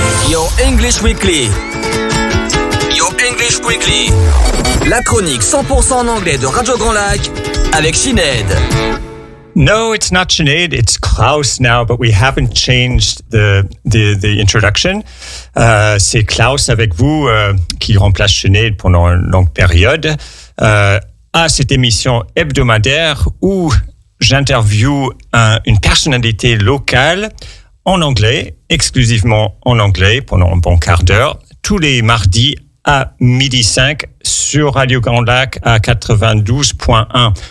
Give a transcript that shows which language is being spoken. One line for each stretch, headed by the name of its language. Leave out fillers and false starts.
English: Your English Weekly. Your English Weekly.
French: La chronique 100% en anglais de Radio Grand Lac avec Sinead.
English: No, it's not Sinead. It's Klaus now, but we haven't changed the introduction.
French: C'est Klaus avec vous qui remplace Sinead pendant une longue période à cette émission hebdomadaire où j'interviewe une personnalité locale en anglais, exclusivement en anglais pendant un bon quart d'heure, tous les mardis à 12h05 sur Radio Grand Lac à 92.1.